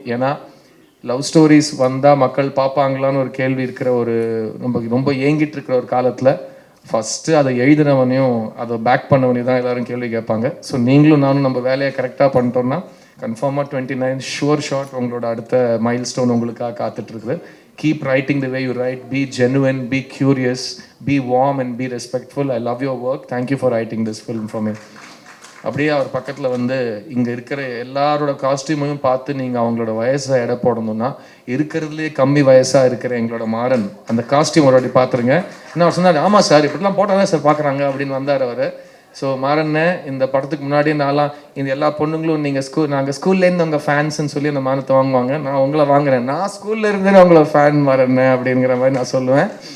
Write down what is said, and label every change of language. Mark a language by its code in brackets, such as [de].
[ta] ஏன்னா love stories வந்தால் மக்கள் பார்ப்பாங்களான்னு ஒரு கேள்வி இருக்கிற ஒரு ரொம்ப ஏங்கிட்டு இருக்கிற ஒரு காலத்தில் ஃபஸ்ட்டு அதை எழுதினவனையும் அதை பேக் பண்ணவனையும் தான் எல்லோரும் கேள்வி கேட்பாங்க. ஸோ நீங்களும் நானும் நம்ம வேலையை கரெக்டாக பண்ணிட்டோம்னா கன்ஃபார்மாக 29 ஷார்ட் உங்களோட அடுத்த மைல் ஸ்டோன் உங்களுக்காக காத்துட்ருக்குது. [en] Keep writing the way you write, be genuine, be curious, be warm and be respectful. I love your work. Thank you for writing this film for me. [ta] அப்படியே அவர் பக்கத்தில் வந்து இங்கே இருக்கிற எல்லாரோட காஸ்டியூமையும் பார்த்து நீங்கள் அவங்களோட வயசை எடை போடணும்னா, இருக்கிறதுலே கம்மி வயசாக இருக்கிற எங்களோட மாறன் அந்த காஸ்டியூம் ஒரு வாட்டி பார்த்துருங்க. என்ன அவர் சொன்னார், ஆமாம் சார் இப்படிலாம் போட்டால் தான் சார் பார்க்குறாங்க அப்படின்னு வந்தார் அவர். ஸோ மாறண்ணே, இந்த படத்துக்கு முன்னாடி நான்லாம் இந்த எல்லா பொண்ணுங்களும் நீங்கள் நாங்கள் ஸ்கூல்லேருந்து உங்கள் ஃபேன்ஸ்ன்னு சொல்லி அந்த மானத்தை வாங்குவாங்க, நான் உங்களை வாங்குறேன், நான் ஸ்கூல்ல இருந்தே உங்களை ஃபேன் மாறண்ணே அப்படிங்கிற மாதிரி நான் சொல்லுவேன்.